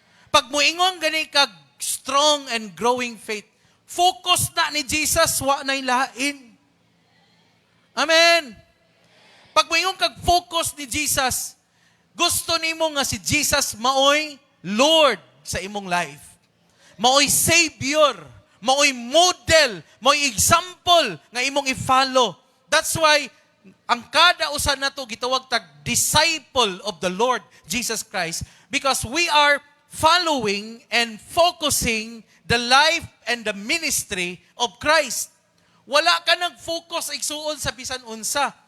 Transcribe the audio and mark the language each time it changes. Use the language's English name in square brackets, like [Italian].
[Cebuano] Pag muingon gani kag [English] strong and growing faith, [Cebuano] focus na ni Jesus, wa na ilain. Amen. Pag muingon kag focus ni Jesus, gusto nimo nga si Jesus maoy Lord sa imong life. Maoy Savior, maoy model, maoy example nga imong i-follow. [English] That's why [Cebuano] ang kada usa nato gitawag tag [English] disciple of the Lord Jesus Christ, because we are following and focusing the life and the ministry of Christ. [Cebuano] Wala ka nag-focus igsuon sa bisan unsa.